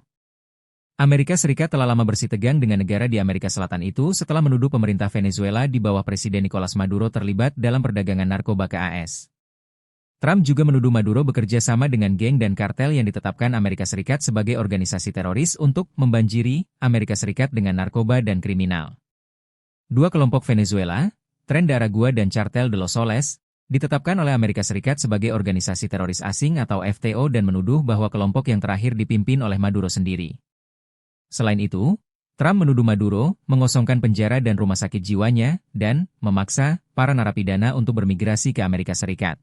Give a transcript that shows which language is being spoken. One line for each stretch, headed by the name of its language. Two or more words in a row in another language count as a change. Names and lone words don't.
Indonesian: Amerika Serikat telah lama bersitegang dengan negara di Amerika Selatan itu setelah menuduh pemerintah Venezuela di bawah Presiden Nicolas Maduro terlibat dalam perdagangan narkoba ke AS. Trump juga menuduh Maduro bekerja sama dengan geng dan kartel yang ditetapkan Amerika Serikat sebagai organisasi teroris untuk membanjiri Amerika Serikat dengan narkoba dan kriminal. Dua kelompok Venezuela, Tren de Aragua dan Cartel de los Soles, ditetapkan oleh Amerika Serikat sebagai organisasi teroris asing atau FTO dan menuduh bahwa kelompok yang terakhir dipimpin oleh Maduro sendiri. Selain itu, Trump menuduh Maduro mengosongkan penjara dan rumah sakit jiwanya dan memaksa para narapidana untuk bermigrasi ke Amerika Serikat.